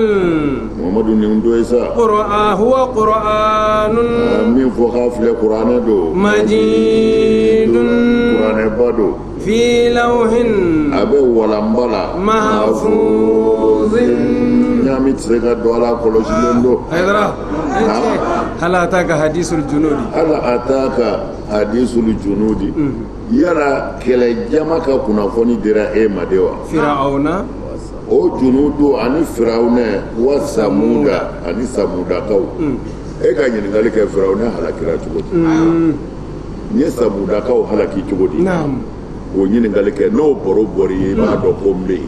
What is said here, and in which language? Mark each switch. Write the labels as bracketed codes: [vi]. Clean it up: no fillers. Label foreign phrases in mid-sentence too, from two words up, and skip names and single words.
[bm] Muhammadu nin do ye sa [ar] هو قرآن [bm] min fɔ k'a filɛ kuranɛ do [ar] majidun [bm] kuranɛ ba do [ar] في لوح [bm] a bɛ walanba la [ar] mahfuzin [bm] ɲaami tɛ se ka don Ala kɔlɔsilen do [ar] هل أتاك حديث الجنود [bm] yala kɛlɛ jama ka kunnafoni dira e ma de wa Firauna o junudu ani Firawuna wa samuda ani samudakaw e ka ɲininkali kɛ Firawuna halakira cogo di n ye samudakaw halaki cogo di o ɲininkali kɛ n'o baro bɔri ye i b'a dɔn ko n bɛ yen